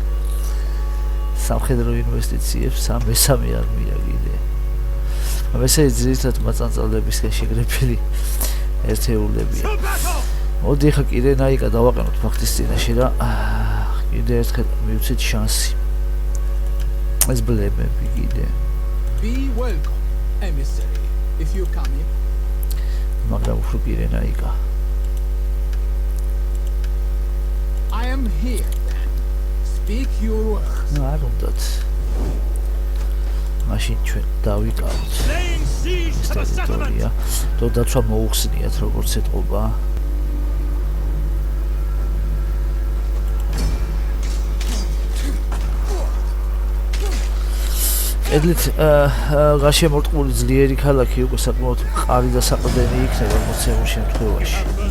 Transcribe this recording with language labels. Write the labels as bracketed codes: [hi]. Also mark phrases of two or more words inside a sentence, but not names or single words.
[ka] სამხედრო ინვესტიციებს მესამე არმია კიდე. ესე ძირითადად მაწანწალებისგან შეგრებილი ერთეულებია. მოდი ახლა კირენაიკა დავაყენოთ ფაქტის წინაშე და კიდე ერთხელ მივცეთ შანსი. ეს ბლემები კიდე. [en] Be welcome, emissary, if you come in. [ka] მაგრამ უფრო კირენაიკა. [en] I am here then. Speak your words. [ka] არ უნდათ. მაშინ ჩვენ დავიკავოთ. [en] Laying siege to the settlement. [ka] ტერიტორია. თუ დაცვა მოუხსნიათ როგორც ეთყობა. ედლით გაშემორტყმული ძლიერი ქალაქი უკვე საკმაოდ მყარი და საყრდენი იქნება მოცემულ შემთხვევაში.